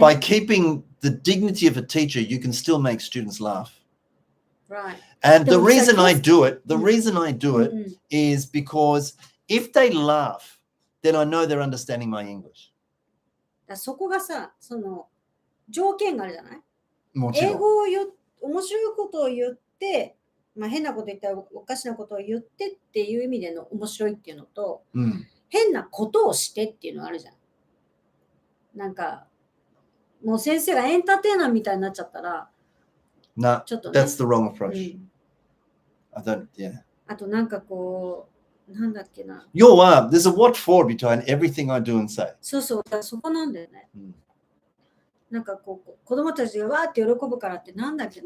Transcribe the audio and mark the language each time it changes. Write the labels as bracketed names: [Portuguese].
[English] By keeping the dignity of a teacher, you can still make students laugh. Right. And the reason I do it is because if they laugh, then I know they're understanding my English. [Japanese] そこがさ、その条件があるじゃない？もちろん。英語を面白いことを言って、まあ、変なこと言ったらおかしなことを言ってっていう意味での面白いっていうのと、変なことをしてっていうのがあるじゃん。なんか、もう先生がエンターテイナーみたいになっちゃったら、ちょっとね。 [English] That's the wrong approach. I don't, yeah. [Japanese] あとなんかこう、なんだっけな。 [English] 要は、there's a what for between everything I do and say. [Japanese] そうそう、そこなんだよね。なんかこう、子供たちがわーって喜ぶからってなんだっけな。